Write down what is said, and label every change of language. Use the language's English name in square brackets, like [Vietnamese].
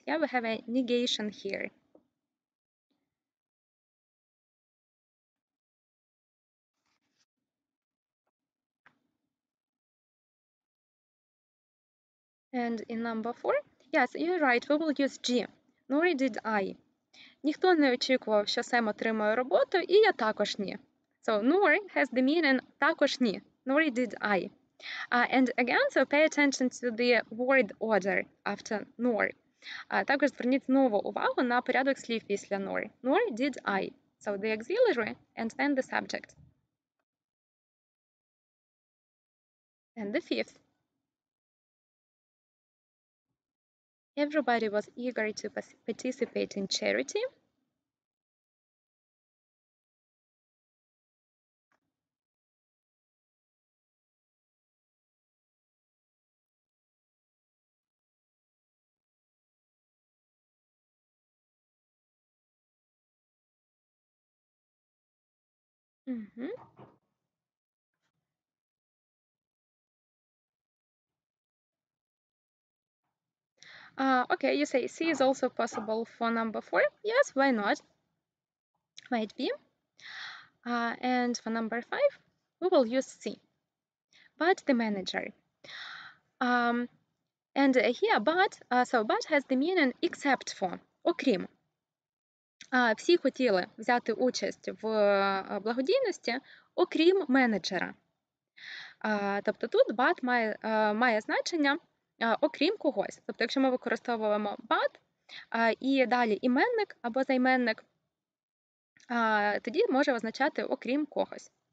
[English] Yeah, we have a negation here. And in number 4, yes, you're right, we will use G. Nor did I. [Ukrainian] Ніхто не очікував, що Сем отримає роботу, і я також ні. [English] So nor has the meaning [Ukrainian] також ні. [English] Nor did I. And again, so pay attention to the word order after nor. [Ukrainian] Також зверніть знову увагу на порядок слів після nor. [English] Nor did I. So the auxiliary and then the subject. And the 5th. Everybody was eager to participate in charity. Okay, you say C is also possible for number 4. Yes, why not? Might be. And for number 5, we will use C. But the manager. And here, but has the meaning except for, окрім. [Ukrainian] Всі хотіли взяти участь в благодійності, окрім менеджера. Тобто тут but має значення окрім когось. Тобто, якщо ми використовуємо but і далі іменник або займенник, тоді може означати окрім когось.